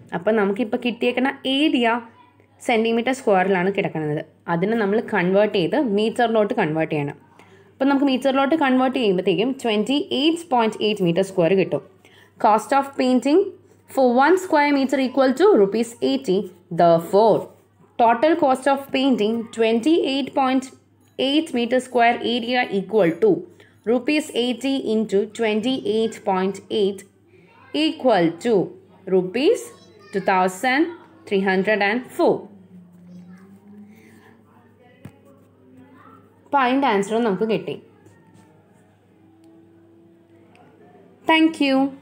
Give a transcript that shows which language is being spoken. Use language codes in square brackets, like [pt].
[ml] അപ്പം നമുക്കിപ്പോൾ കിട്ടിയേക്കുന്ന area centimetre സ്ക്വയറിലാണ് കിടക്കുന്നത്. അതിനെ നമ്മൾ കൺവേർട്ട് ചെയ്ത് മീറ്ററിലോട്ട് കൺവേർട്ട് ചെയ്യണം. അപ്പം നമുക്ക് മീറ്ററിലോട്ട് കൺവേർട്ട് ചെയ്യുമ്പോഴത്തേക്കും 28.8 മീറ്റർ സ്ക്വയർ കിട്ടും. Cost of painting four 1 square meter equal to ₹80. [en] Therefore total cost of painting 28.8 meter square area equal to ₹80 into 28.8 equal to ₹2,304. [ml] അപ്പോൾ അതിൻ്റെ ആൻസറും നമുക്ക് കിട്ടി. Thank you.